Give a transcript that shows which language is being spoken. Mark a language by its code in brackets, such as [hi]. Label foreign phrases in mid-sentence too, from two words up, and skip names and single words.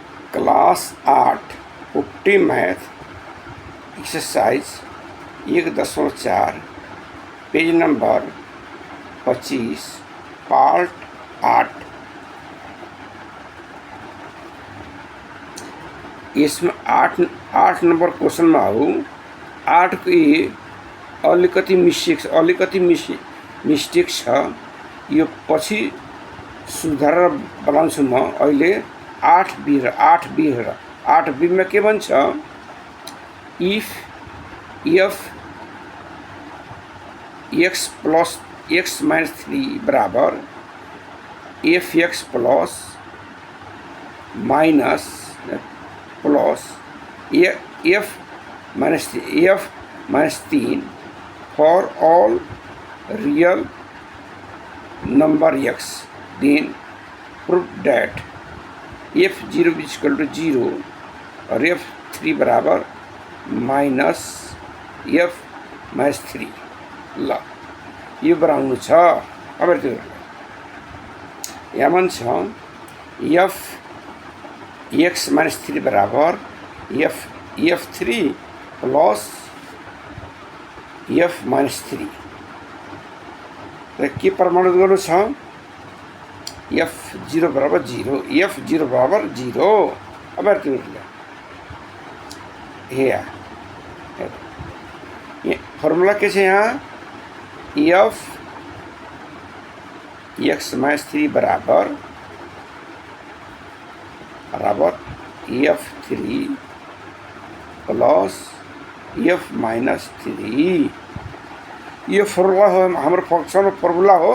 [en] Class 8 putti math exercise 1.4 page number 25 part 8. [hi] इसमें आठ [en] number question [hi] में आऊ 8 की [ne] अलिकति मिस्टेक छ। यो पछि सुधार बनाउँछु म। अहिले 8B में के भन्छ, [en] if f x plus x minus 3 बराबर f x plus minus f minus 3 for all real number x, then prove that f0 equal to 0 [hi] और f3 बराबर [en] minus f minus 3. [ne] ल यो बनाउनु छ। अब त्यो यहाँ छ [en] f x minus 3 [ne] बराबर [en] f3 plus f minus 3 [ne] र के प्रमाणित गर्नु छ, f0 बराबर 0, f0 बराबर 0। अब त्यो फर्मुला के छ यहाँ, [en] f x minus 3 [ne] बराबर [en] f3 plus f minus 3. [hi] ये फॉर्मूला हो, हमारे [en] function formula [hi] हो।